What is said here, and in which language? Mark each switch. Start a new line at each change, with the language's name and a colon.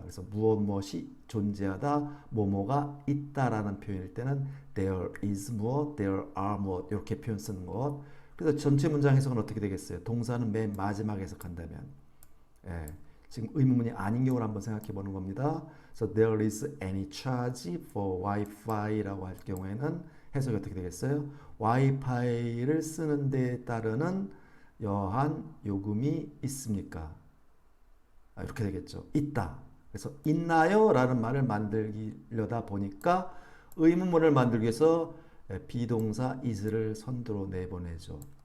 Korean: 그래서 무엇이 존재하다, 뭐뭐가 있다라는 표현일 때는 there is 무엇, there are 무엇 이렇게 표현 쓰는 것. 그래서 전체 문장 해석은 어떻게 되겠어요? 동사는 맨 마지막 해석한다면, 지금 의문문이 아닌 경우를 한번 생각해 보는 겁니다.
English: So there is any charge for Wi-Fi라고
Korean: 할 경우에는 해석이 어떻게 되겠어요? 와이파이를 쓰는 데 따르는 여한 요금이 있습니까? 이렇게 되겠죠. 있다. 그래서 있나요? 라는 말을 만들려다 보니까 의문문을 만들기 위해서 비동사 is를 선두로 내보내죠.